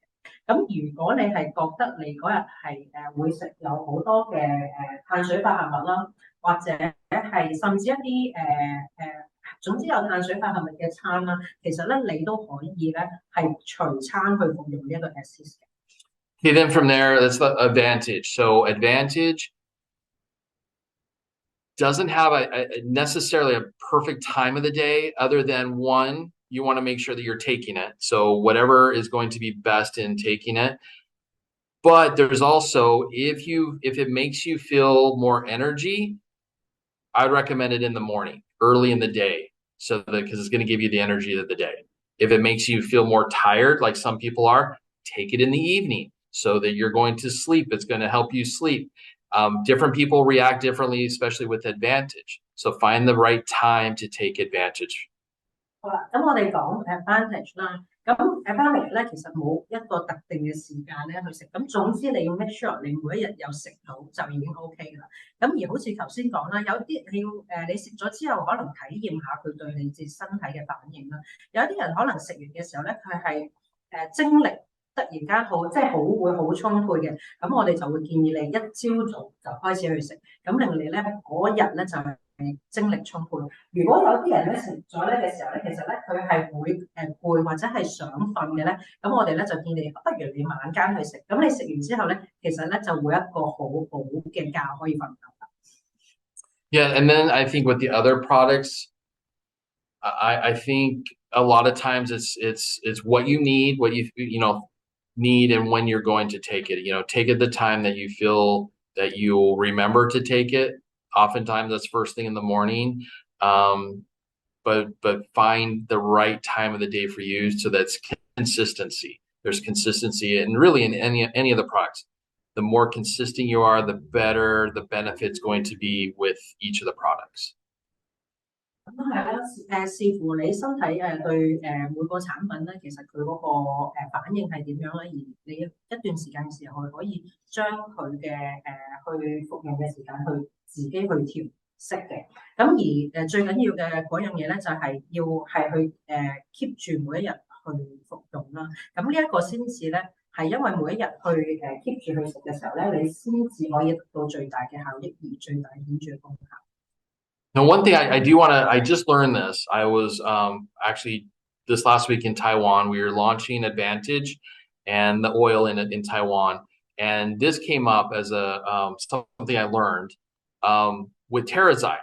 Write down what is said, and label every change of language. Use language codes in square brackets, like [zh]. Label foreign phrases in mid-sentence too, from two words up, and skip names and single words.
[yue] 咁如果你係覺得你嗰日係會食有好多嘅碳水化合物啦，或者係甚至一啲總之有碳水化合物嘅餐啦，其實咧你都可以咧係隨餐去服用呢一個 assist 嘅。 [en] Okay, then from there, that's the Advantage. So Advantage doesn't have necessarily a perfect time of the day, other than one, you want to make sure that you're taking it. So whatever is going to be best in taking it. But there's also, if it makes you feel more energy, I'd recommend it in the morning, early in the day, so that because it's going to give you the energy of the day. If it makes you feel more tired, like some people are, take it in the evening so that you're going to sleep. It's going to help you sleep. Different people react differently, especially with Advantage. So find the right time to take Advantage. [yue] 好啦，咁我哋講 advantage 啦。咁 advantage 咧，其實冇一個特定嘅時間咧去食。咁總之你要 [en] make sure [yue] 你每一日有食到就已經 OK 㗎啦。咁而好似頭先講啦，有啲你要你食咗之後，可能體驗下佢對你自身體嘅反應啦。有啲人可能食完嘅時候咧，佢係精力突然間即係會好充沛嘅。咁我哋就會建議你一朝早就開始去食，咁令你咧嗰日咧就精力充沛。如果有啲人咧食咗咧嘅時候咧，其實咧佢係會攰或者係想瞓嘅咧，咁我哋咧就建議不如你晚間去食。咁你食完之後咧，其實咧就會一個好好嘅覺可以瞓覺。 [en] Yeah, and then I think with the other products, I think a lot of times it's what you need, what you need, and when you're going to take it. Take it the time that you feel that you'll remember to take it. Oftentimes that's first thing in the morning, but find the right time of the day for you. So that's consistency. There's consistency, and really in any of the products, the more consistent you are, the better the benefit's going to be with each of the products. [yue] 咁係啦，視乎你身體對每個產品咧，其實佢嗰個反應係點樣咧，而你一段時間嘅時候可以將佢嘅去服用嘅時間去自己去調適嘅。咁而最緊要嘅嗰樣嘢咧，就係要係去keep 住每一日去服用啦。咁呢一個先至咧，係因為每一日去keep 住去食嘅時候咧，你先至可以得到最大嘅效益而最大顯著嘅功效。 [en] Now, one thing I do want to, I just learned this. I was actually this last week in Taiwan. We were launching Advantage and the oil in Taiwan, and this came up as something I learned with Terrazyme.